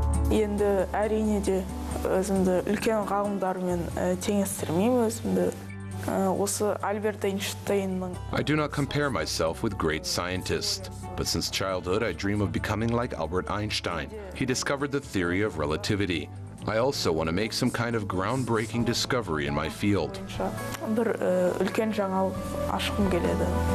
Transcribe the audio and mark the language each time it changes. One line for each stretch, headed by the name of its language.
Kazakh: Енді әрине де өзімді үлкен ғалымдармен теңестірмеймін өзімді. Осы Альберт Эйнштейннің.
English: I do not compare myself with great scientists, but since childhood I dream of becoming like Albert Einstein. He discovered the theory of relativity. I also want to make some kind of groundbreaking discovery in my field.
Kazakh: Бір үлкен жаңалық ашқым келеді.